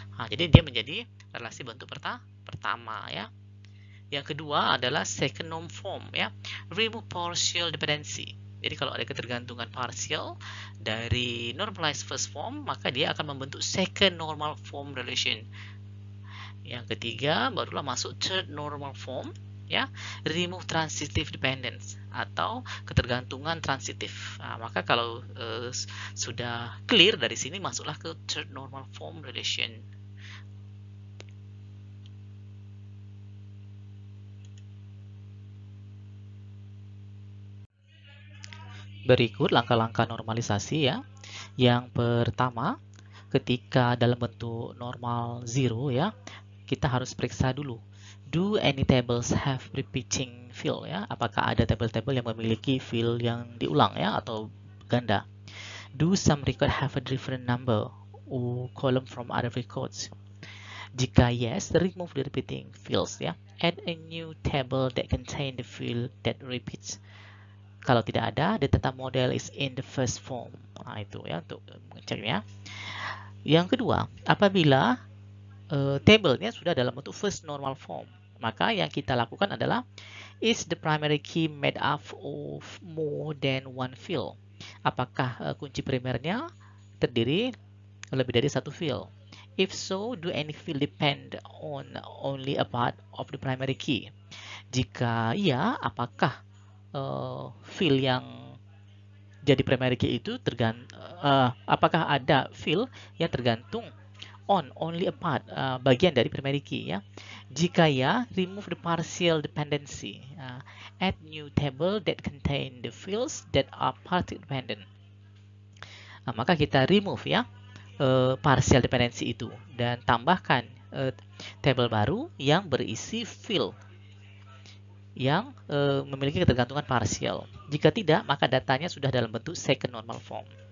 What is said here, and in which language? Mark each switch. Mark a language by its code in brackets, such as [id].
[id] Jadi dia menjadi relasi bentuk pertama ya. Yang kedua adalah second norm form ya. [en] Remove partial dependency. [id] Jadi kalau ada ketergantungan parsial dari normalized first form, maka dia akan membentuk second normal form relation. Yang ketiga barulah masuk third normal form ya, [en] remove transitive dependence [id] atau ketergantungan transitif. Maka kalau sudah clear dari sini, masuklah ke third normal form relation. Berikut langkah-langkah normalisasi ya. Yang pertama, ketika dalam bentuk normal 0 ya, kita harus periksa dulu. [en] Do any tables have repeating field ya? [id] Apakah ada tabel-tabel yang memiliki field yang diulang ya atau ganda? [en] Do some record have a different number or column from other records? [id] Jika [en] yes, remove the repeating fields ya. Add a new table that contain the field that repeats. [id] Kalau tidak ada, [en] the data model is in the first form. [id] Itu ya untuk mengeceknya. Yang kedua, apabila tabelnya sudah dalam bentuk first normal form, maka yang kita lakukan adalah [en] is the primary key made up of more than one field? [id] Apakah kunci primernya terdiri lebih dari satu field? [en] If so, do any field depend on only a part of the primary key? [id] Jika iya, apakah field yang jadi primary key itu apakah ada field yang tergantung [en] on only a part, [id] bagian dari primary key ya? Jika ya, [en] remove the partial dependency. Add new table that contain the fields that are partially dependent. [id] Maka kita remove ya partial dependency itu dan tambahkan table baru yang berisi field yang memiliki ketergantungan parsial. Jika tidak, maka datanya sudah dalam bentuk second normal form.